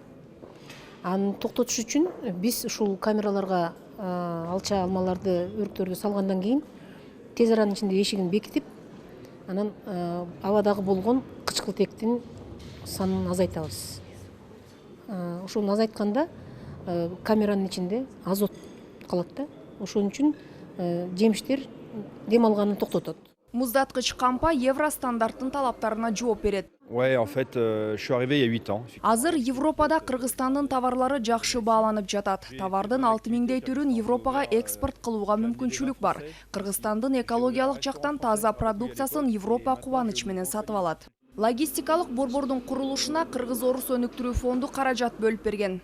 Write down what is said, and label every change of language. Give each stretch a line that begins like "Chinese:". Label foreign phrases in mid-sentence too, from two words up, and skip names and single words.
Kyrgyz: Аны токтотуш үчүн биз ушул камераларга алча алмаларды, өрүктөрдү салгандан кийин тез аранын ичинде эшигин бекитип, анан абадагы болгон кычкылтектин санын азайтабыз. Ошону азайтканда камеранын ичинде азот калат да. Ошон үчүн жемиштер дем алганын токтотот. Муздаткыч кампа евро стандарттын талаптарына жооп берет.
French: Ouais, en fait, je suis arrivé il y a 8 ans.
Kyrgyz: Азыр Европада Кыргызстандын товарлары жакшы бааланып жатат. Товардын 6000дей түрүн Европага экспорт кылууга мүмкүнчүлүк бар. Кыргызстандын экологиялык жактан таза продукциясын Европа кубаныч менен сатып алат. Логистикалык борбордун курулушуна Кыргыз-Орус өнүктүрүү фонду каражат бөлүп берген.